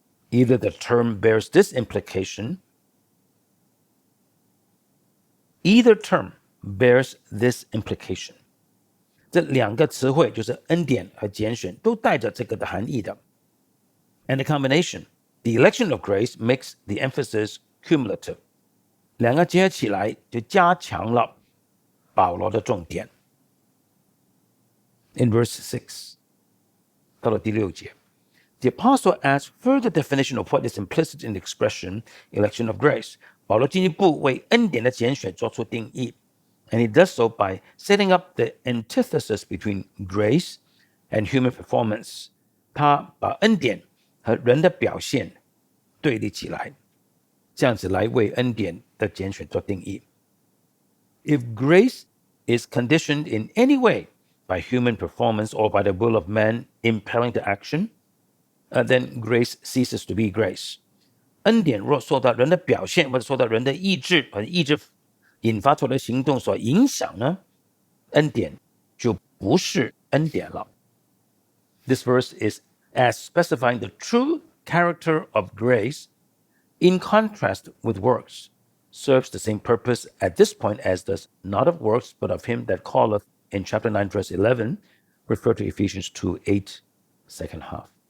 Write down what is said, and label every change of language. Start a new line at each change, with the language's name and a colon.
English: Either the term bears this implication, either term bears this implication.
Chinese: 这两个词汇就是恩典和拣选，都带着这个的含义的。
English: And the combination, the election of grace makes the emphasis cumulative.
Chinese: 两个结合起来就加强了保罗的重点。
English: In verse 6,
Chinese: 到了第6节。
English: The apostle adds further definition of what is implicit in the expression election of grace.
Chinese: 保罗进一步为恩典的拣选做出定义
English: and he does so by setting up the antithesis between grace and human performance.
Chinese: 他把恩典和人的表现对立起来，这样子来为恩典的拣选做定义。
English: If grace is conditioned in any way by human performance or by the will of man impelling to action,then grace ceases to be grace.
Chinese: 恩典若受到人的表现或者受到人的意志和意志引发出来的行动所影响呢，恩典就不是恩典了。
English: This verse is as specifying the true character of grace in contrast with works, serves the same purpose at this point as does not of works but of him that calleth in chapter 9 verse 11, refer to Ephesians 2:8, second half.